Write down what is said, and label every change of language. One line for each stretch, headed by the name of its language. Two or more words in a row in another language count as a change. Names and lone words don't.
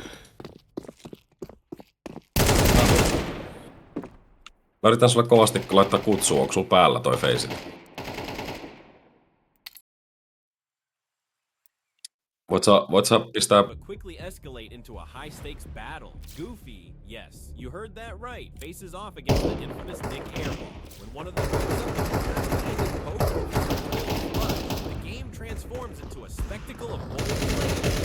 Finnish: Mä yritän sulle kovasti laittaa kutsua, onko sulla päällä toi Faceit? Voit sä pistää...
English: quickly escalate into a high-stakes battle. Goofy, yes, you heard that right. Faces off against the infamous Nick Airball. When one of them picks up the poker, the game transforms into a spectacle of bold play.